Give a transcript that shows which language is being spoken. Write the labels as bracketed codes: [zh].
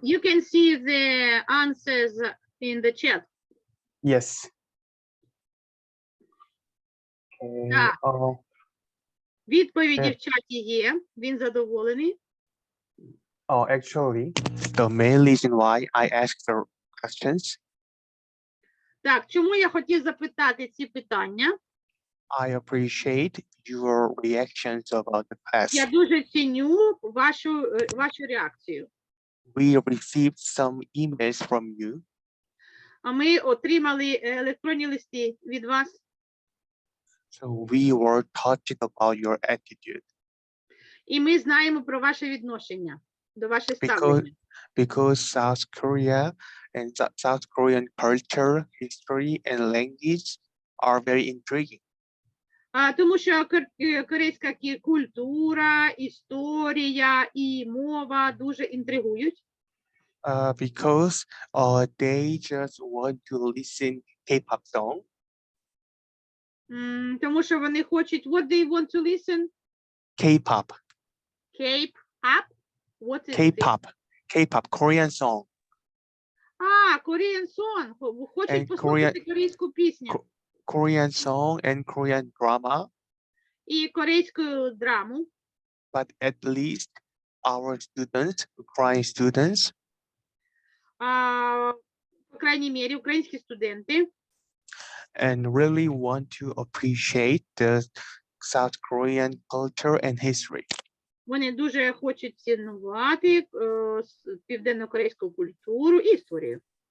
[en] You can see the answers in the chat. Yes. Okay. [uk] Так. Відповіді Е. в чаті є. Він задоволений. [en] Oh, actually, the main reason why I asked the questions, [uk] Так, чому я хотів запитати ці питання? [en] I appreciate your reactions about the class. [uk] Я дуже ціню вашу реакцію. [en] We received some emails from you, [uk] А ми отримали електронні листи від вас. [en] so we were touched about your attitude. [uk] І ми знаємо про ваше відношення до вашого [en] Because [uk] ставлення. [en] because South Korea and South Korean culture, history, and language are very intriguing. [uk] Тому що корейська культура, історія і мова дуже інтригують. [en] Because they just want to listen K-pop song. [uk] Тому що вони хочуть, [en] what they want to listen? K-pop, K-pop? What is this? K-pop, Korean song. Korean song. [uk] Хочуть [en] And [uk] послухати корейську пісню. [en] Korean song and Korean drama. [uk] І корейську драму. [en] But at least our students, Ukrainian students, [uk] По крайній мірі, українські студенти. [en] and really want to appreciate the South Korean culture and history. [uk] Вони дуже хочуть цінувати південно-корейську культуру і історію.